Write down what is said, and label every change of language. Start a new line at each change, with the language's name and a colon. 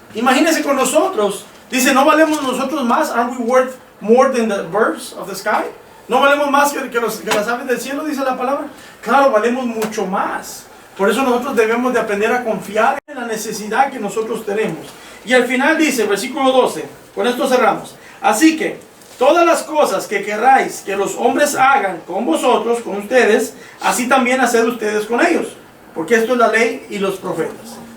Spanish: Imagínense con nosotros. Dice, ¿no valemos nosotros más?
English: Aren't we worth more than the birds of the sky?
Spanish: ¿No valemos más que las aves del cielo? Dice la palabra. Claro, valemos mucho más. Por eso nosotros debemos de aprender a confiar en la necesidad que nosotros tenemos. Y al final dice, versículo 12, con esto cerramos. Así que, todas las cosas que queráis que los hombres hagan con vosotros, con ustedes, así también haced ustedes con ellos. Porque esto es la ley y los profetas.